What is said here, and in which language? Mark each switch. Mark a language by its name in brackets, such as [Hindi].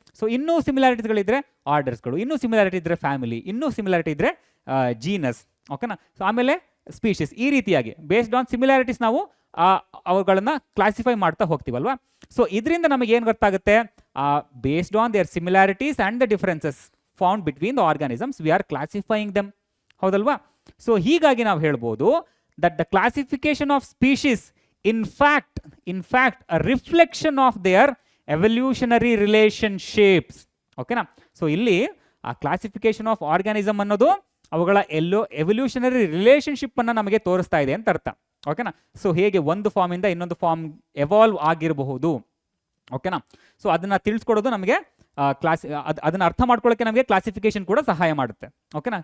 [Kannada] So ಇನ್ನೂ ಸಿಮಿಲಾರಿಟೀಸ್ಗಳಿದ್ರೆ ಆರ್ಡರ್ಸ್ಗಳು, ಇನ್ನೂ similarity ಇದ್ರೆ ಫ್ಯಾಮಿಲಿ, ಇನ್ನೂ ಸಿಮಿಲಾರಿಟಿ ಇದ್ರೆ ಜೀನಸ್. ಓಕೆನಾ. ಸೊ ಆಮೇಲೆ ಸ್ಪೀಶೀಸ್. ಈ ರೀತಿಯಾಗಿ ಬೇಸ್ಡ್ ಆನ್ ಸಿಮಿಲಾರಿಟೀಸ್ ನಾವು ಅವುಗಳನ್ನ ಕ್ಲಾಸಿಫೈ ಮಾಡ್ತಾ ಹೋಗ್ತೀವಲ್ವಾ? [English] so [Kannada] ಇದರಿಂದ ನಮಗೆ ಏನು ಗೊತ್ತಾಗುತ್ತೆ? [English] Based on their similarities and the differences found between the organisms we are classifying them, ಹೌದಲ್ವಾ? So [Kannada] ಹೀಗಾಗಿ ನಾವು ಹೇಳ್ಬೋದು [English] that the classification of species in fact a reflection of their evolutionary relationships. [Kannada] ಓಕೆನಾ. ಸೊ ಇಲ್ಲಿ ಆ ಕ್ಲಾಸಿಫಿಕೇಶನ್ ಆಫ್ ಆರ್ಗ್ಯಾನಿಸಮ್ ಅನ್ನೋದು ಅವುಗಳ evolutionary relationship ಅನ್ನು ನಮಗೆ ತೋರಿಸ್ತಾ ಇದೆ ಅಂತ ಅರ್ಥ. ಓಕೆನಾ. ಸೊ ಹೇಗೆ ಒಂದು ಫಾರ್ಮ್ ಇಂದ ಇನ್ನೊಂದು ಫಾರ್ಮ್ ಎವಾಲ್ವ್ ಆಗಿರಬಹುದು. ಓಕೆನಾ. ಸೊ ಅದನ್ನ ತಿಳಿಸ್ಕೊಡೋದು ನಮಗೆ ಅದನ್ನ ಅರ್ಥ ಮಾಡ್ಕೊಳ್ಳೋಕೆ ನಮಗೆ ಕ್ಲಾಸಿಫಿಕೇಶನ್ ಕೂಡ ಸಹಾಯ ಮಾಡುತ್ತೆ. ಓಕೆನಾ.